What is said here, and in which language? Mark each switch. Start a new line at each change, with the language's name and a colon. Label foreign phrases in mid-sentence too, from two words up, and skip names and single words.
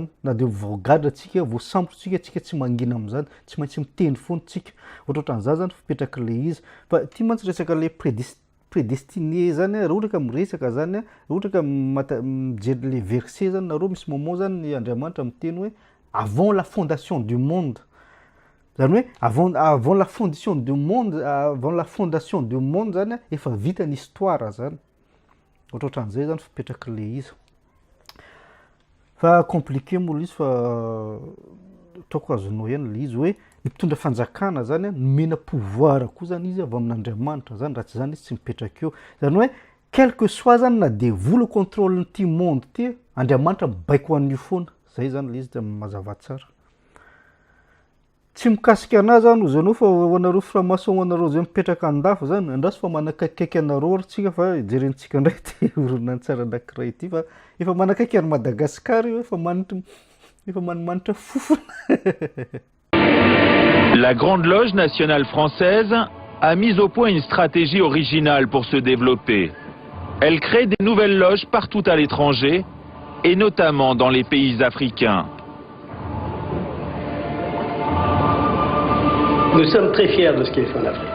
Malagasy: Na de voagadra tsika, voasambotra tsika tsy mangina am'izany, tsy maintsy miteny foana tsika. Ohatran'izany zany fipetraky le izy. Fa ty mantsy resaka le prédestiné zany, raha ohatra ka miresaka zany, raha ohatra ka mijery le verset zany nareo, misy moment zany ny Andriamanitra miteny hoe
French: avant la fondation du monde.
Malagasy: Zany hoe
French: avant la fondation du monde, avant la fondation du monde
Malagasy: zany efa vita ny histoire zany. Ohatran'izay zany fipetraky le izy. Fa compliqué moa izy fa ataoko azonao ihany le izy hoe mitondra fanjakana zany nomena pouvoir koa zany izy avy amin'Andriamanitra zany, raha tsy zany izy tsy mipetraka eo. Zany hoe
French: quel que soit
Malagasy: zany na devoly contrôle n'ity monde ty, Andriamanitra mibaiko an'io foana. Zay zany le izy mazava tsara. tsy mikasika anazy zany ozy anao fa hoanareo franc-maçon hoanareo zay mipetraka andafo zany andraso fa manakaiky anareo ary tsika fa jerentsika ndray ty horonan-tsara anankiray ity fa efa manakaiky any Madagasikara io efa manimanitra fofona.
French: La Grande Loge nationale française a mis au point une stratégie originale pour se développer. Elle crée des nouvelles loges partout à l'étranger, et notamment dans les pays africains. Nous sommes très fiers de ce qu'ils font en Afrique.